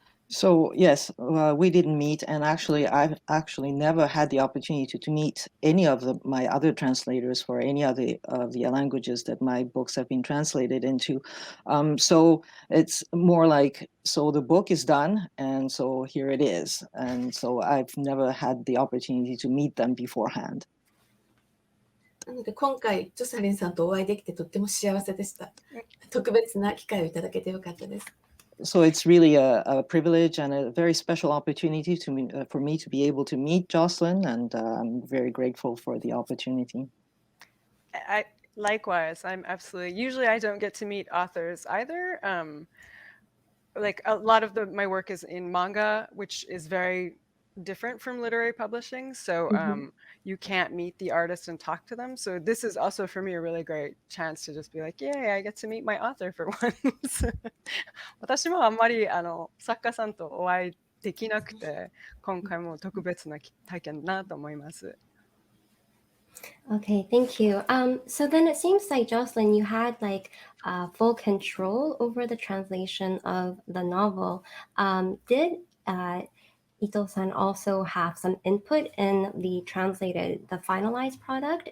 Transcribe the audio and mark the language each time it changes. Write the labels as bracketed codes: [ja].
[en] So yes, we didn't meet, and actually, I've actually never had the opportunity to meet any of my other translators for any other of the languages that my books have been translated into. So it's more like, so the book is done, and so here it is, and so I've never had the opportunity to meet them beforehand. [ja] なので今回ジョサリンさんとお会いできてとっても幸せでした。特別な機会をいただけてよかったです。 [en] So it's really a privilege and a very special opportunity for me to be able to meet Jocelyn, and I'm very grateful for the opportunity. Likewise, I'm absolutely. Usually, I don't get to meet authors either. Like a lot of my work is in manga, which is very different from literary publishing. So you can't meet the artist and talk to them. So this is also for me a really great chance to just be like, yay, I get to meet my author for once. [ja] 私もあんまり作家さんとお会いできなくて、今回も特別な体験だなと思います。 [en] Okay, thank you. So then it seems like Jocelyn, you had like full control over the translation of the novel. Did Ito-san also have some input in the finalized product?